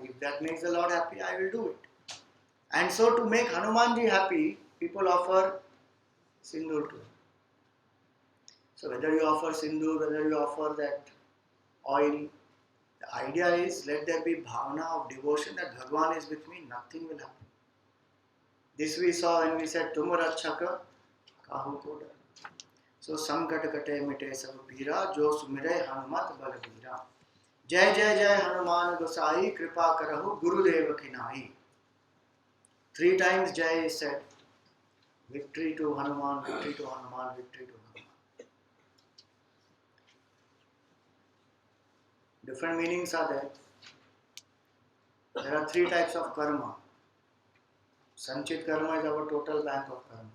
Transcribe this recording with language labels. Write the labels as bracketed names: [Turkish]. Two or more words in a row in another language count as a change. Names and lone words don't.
[English] If that makes the Lord happy, I will do it. And so to make Hanumanji happy, people offer sindoor to him. So whether you offer sindoor, whether you offer that oil, the idea is let there be bhavana of devotion that Bhagwan is with me, nothing will happen. This we saw when we said [Awadhi] तुम रक्षक काहू को डर. So संकट कटै मिटै सब पीरा जो सुमिरै हनुमत बलबीरा. जय जय जय हनुमान गोसाई कृपा करहु गुरुदेव की नाई. [English] 3 times Jai is said. Victory to Hanuman, victory to Hanuman, victory to Hanuman. Different meanings are there. There are 3 types of karma. Sanchit karma is our total bank of karma.